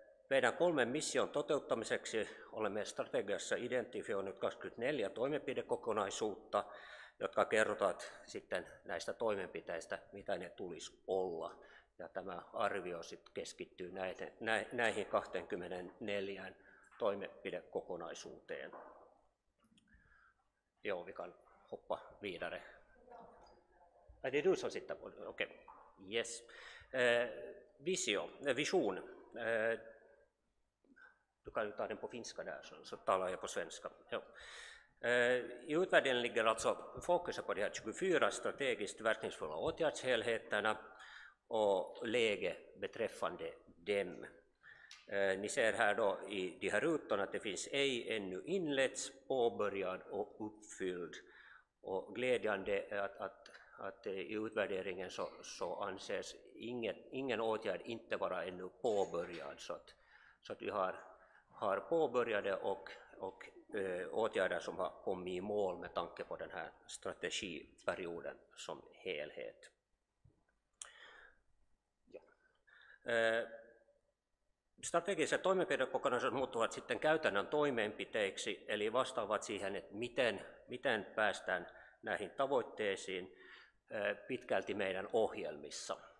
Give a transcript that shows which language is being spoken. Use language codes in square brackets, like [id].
[fi] Meidän 3 mission toteuttamiseksi olemme strategiassa identifioineet 24 toimenpidekokonaisuutta, jotka kertovat sitten näistä toimenpiteistä, mitä ne tulisi olla. Ja tämä arvio sitten keskittyy näihin 24 toimenpidekokonaisuuteen. [sv] Joo, vi kan hoppa vidare. Det är du som sitter på det? Okej. Yes. Vision. Du kan ju ta den på finska där, så talar jag på svenska. Ja. I utvärderingen ligger alltså fokuset på de här 24 strategiskt verkningsfulla åtgärdshelheterna och läge beträffande dem. Ni ser här då i de här rutorna att det finns ej ännu inletts, påbörjad och uppfylld. Och glädjande är att i utvärderingen så anses ingen åtgärd inte vara ännu påbörjad. Så att vi har påbörjade och åtgärder som har kommit i mål med tanke på den här strategiperioden som helhet. Ja. [fi] Strategiset toimenpidekokonaisuudet muuttuvat sitten käytännön toimenpiteiksi, eli vastaavat siihen, että miten päästään näihin tavoitteisiin pitkälti meidän ohjelmissa.